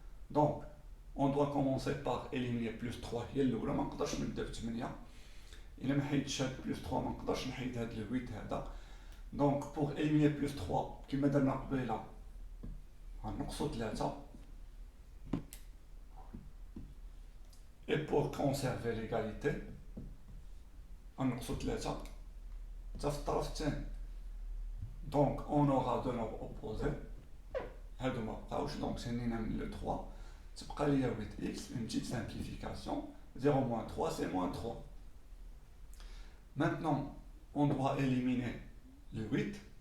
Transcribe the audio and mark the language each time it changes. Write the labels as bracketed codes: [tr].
[fr] Donc, on doit commencer par éliminer plus 3. Il y a [ar] ما نقدرش نبدا ب 8. إلا ما حيدتش هاد [fr] plus 3 [ar] ما نقدرش نحيد هاد [fr] le 8 [ar] هذا. [fr] Donc, pour éliminer plus 3, [ar] كما درنا قبيله غنقصو 3. [fr] Et pour conserver l'égalité, [ar] غنقصو 3 حتى في الطرف الثاني. [fr] Donc, on aura deux nombres opposés. [ar] هادو ما بقاوش. Donc, سنينا من le 3. تبقى ليا 8x, [fr] une petite simplification. 0 moins 3, c'est moins 3. Maintenant, on doit éliminer le 8.